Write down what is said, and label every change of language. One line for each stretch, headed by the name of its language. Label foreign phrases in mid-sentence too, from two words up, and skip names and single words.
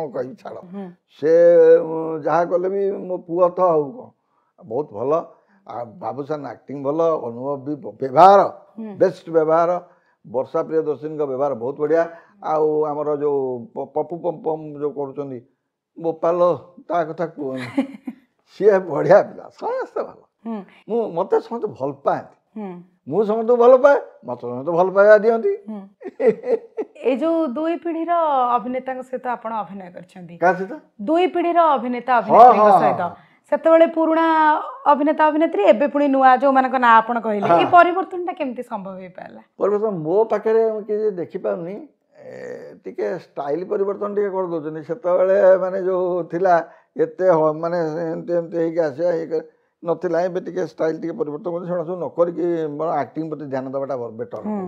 Odia: କହିବି ଛାଡ଼ ସେ ଯାହା କଲେ ବି ମୋ ପୁଅ ତ ଆଉ କ'ଣ ବହୁତ ଭଲ ଆଉ ବାବୁସାନ ଆକ୍ଟିଂ ଭଲ ଅନୁଭବ ବି ବ୍ୟବହାର ବେଷ୍ଟ ବ୍ୟବହାର ବର୍ଷା ପ୍ରିୟଦର୍ଶିନୀଙ୍କ ବ୍ୟବହାର ବହୁତ ବଢ଼ିଆ ଆଉ ଆମର ଯେଉଁ ପପୁ ପମ୍ପମ୍ ଯେଉଁ କରୁଛନ୍ତି ବୋପାଲ ତା କଥା କୁହନି ସିଏ ବଢ଼ିଆ ପିଲା ସମସ୍ତେ ଭଲ ମୋତେ ସମସ୍ତେ ଭଲ ପାଆନ୍ତି ମୁଁ ସମସ୍ତଙ୍କୁ ଭଲ ପାଏ ମୋତେ ସମସ୍ତେ ଭଲ ପାଇବା ଦିଅନ୍ତି ଏଇ ଯେ ଦୁଇ ପିଢ଼ିର ଅଭିନେତାଙ୍କ সହିତ ଆପଣ ଅଭିନୟ କରିଛନ୍ତି କାହା ସହିତ ଦୁଇ ପିଢ଼ିର ଅଭିନେତା ଅଭିନେତ୍ରୀଙ୍କ ସହିତ ସେତେବେଳେ ପୁରୁଣା ଅଭିନେତା ଅଭିନେତ୍ରୀ ଏବେ ପୁଣି ନୂଆ ଯେଉଁମାନଙ୍କ ନାଁ ଆପଣ କହିଲେ ଏ ପରିବର୍ତ୍ତନଟା କେମିତି ସମ୍ଭବ ହେଇପାରିଲା ପରିବର୍ତ୍ତନ ମୋ ପାଖରେ କିଛି ଦେଖିପାରୁନି ଟିକେ ଷ୍ଟାଇଲ ପରିବର୍ତ୍ତନ ଟିକେ କରିଦେଉଛନ୍ତି ସେତେବେଳେ ମାନେ ଯେଉଁ ଥିଲା ଏତେ ମାନେ ଏମିତି ଏମିତି ହେଇକି ଆସିବା ନଥିଲା ଏବେ ଟିକେ ଷ୍ଟାଇଲ ଟିକେ ପରିବର୍ତ୍ତନ କରୁଛି ସେଗୁଡ଼ା ସବୁ ନ କରିକି ମୋର ଆକ୍ଟିଂ ପ୍ରତି ଧ୍ୟାନ ଦେବାଟା ବେଟର